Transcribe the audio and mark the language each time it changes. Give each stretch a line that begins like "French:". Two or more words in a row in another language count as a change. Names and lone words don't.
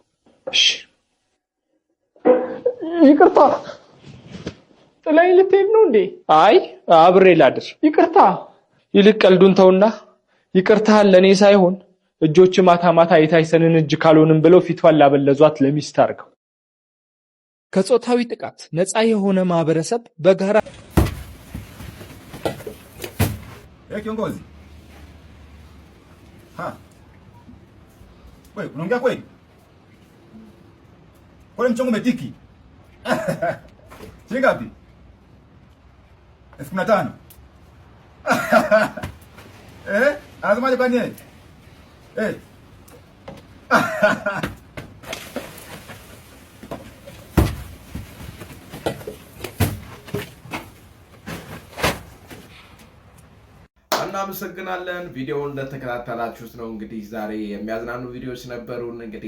Amharic: እሺ ይቅርታ ጥላይ ልትሄድ ነው እንዴ አይ አብሬ ላድር ይቅርታ ይልቅ ቀልዱን ተውና ይቅርታህን ለኔ ሳይሆን እጆች ማታ ማታ የታይሰንን እጅ ካልሆንም ብለው ፊቷን ላበለዟት ለሚስት አርገው ከጾታዊ ጥቃት ነፃ የሆነ ማህበረሰብ በጋራ
Swahili: kiongozi wewe unaongea kweli kwani mchongo umetiki shilingi ngapi 15,000 anasemaje kwani
Amharic: እናመሰግናለን ቪዲዮውን እንደተከታተላችሁት ነው እንግዲህ ዛሬ የሚያዝናኑ ቪዲዮዎች ነበሩን እንግዲህ